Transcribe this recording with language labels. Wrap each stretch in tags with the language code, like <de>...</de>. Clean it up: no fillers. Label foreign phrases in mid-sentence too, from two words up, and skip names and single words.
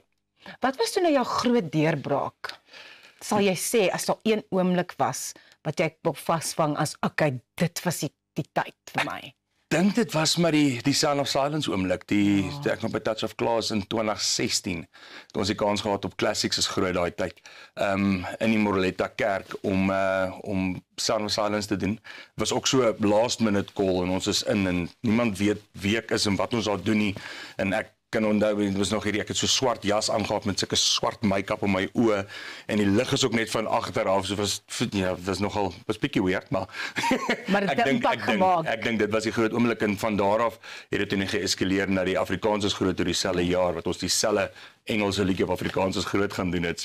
<af>Wat was toe nou jou groot deurbraak? Sal jy sê as daar een oomblik was wat jy vasvang as okay, dit was die tyd vir my? Dink dit was maar die Sound of Silence oomblik, ek nog by Touch of Class in 2016, toe ons die kans gehad op Classics is groot daai tyd, in die Moreletta kerk om Sound of Silence te doen. Was ook so 'n</af> <en>last minute call</en> <af>en ons is en niemand weet wie ek is en wat ons daar doen nie, en ek kan onthou, dit was nog hierdie, ek het so swart jas aangehad met sulke swart make-up op my oë en die lig is ook net van agter af, so was bietjie weird, maar dit impak gemaak. Ek dink dit was die groot oomblik en van daar af het dit toe net geeskaleer na die Afrikaans is groot oor dieselfde jaar wat ons dieselfde Engelse liedjie op Afrikaans is groot gaan doen het.</af>